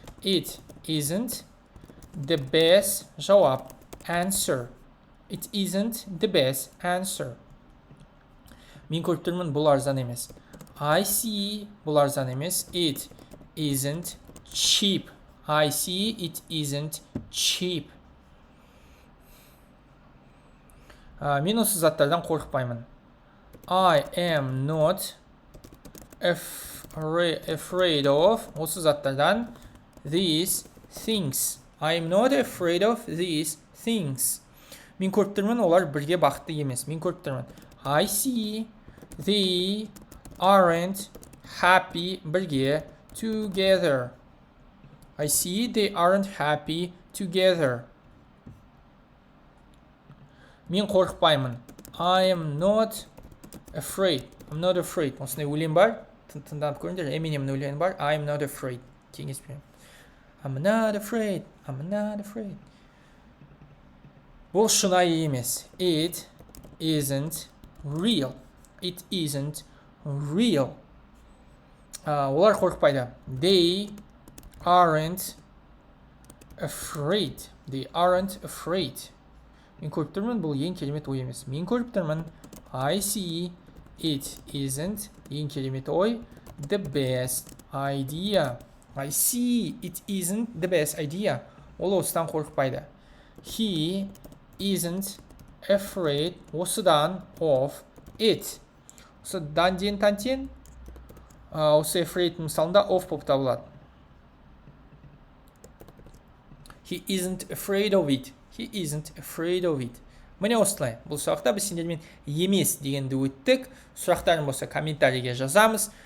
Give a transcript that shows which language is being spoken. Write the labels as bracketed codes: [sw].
[en] It isn't the best жауап. Answer. It isn't the best answer. [kk] Мен көріп тұрмын, бұл арзан емес. [en] I see. [kk] Бұл арзан емес. [en] It isn't cheap. I see. It isn't cheap. [kk] Мен осы заттардан қорықпаймын. [en] I am not afraid of [kk] осы заттардан [en] these things. I am not afraid of these things. [kk] Мен көріп тұрмын, олар бірге бақытты емес. Мен көріп тұрмын. [en] I see they aren't happy бірге together. I see they aren't happy together. [kk] Мен қорықпаймын. [en] I am not afraid. I'm not afraid. [kk] Осындай өлең бар. Тыңдап көріңдер. Eminem өлең бар. [en] I am not afraid. [kk] Кеңес беремін. [en] I'm not afraid. I'm not afraid. [kk] Бұл шынайы емес. [en] It isn't real. It isn't real. [kk] Олар қорықпайды. [en] They aren't afraid. They aren't afraid. [kk] Мен көріп тұрмын, бұл ең керемет ой емес. Мен көріп тұрмын. [en] I see it isn't [kk] ең керемет ой. [en] The best idea. I see it isn't the best idea. [kk] Ол осыдан қорықпайды. [en] He isn't afraid осыдан of it. [kk] Осы данден тантен осы afraid мысалында of болып табылады. [en] He isn't afraid of it. He isn't afraid of it. [kk] Міне осылай. Бұл сұрақта біз сендермен емес дегенді өттік. Сұрақтарың болса комментарийге жазамыз.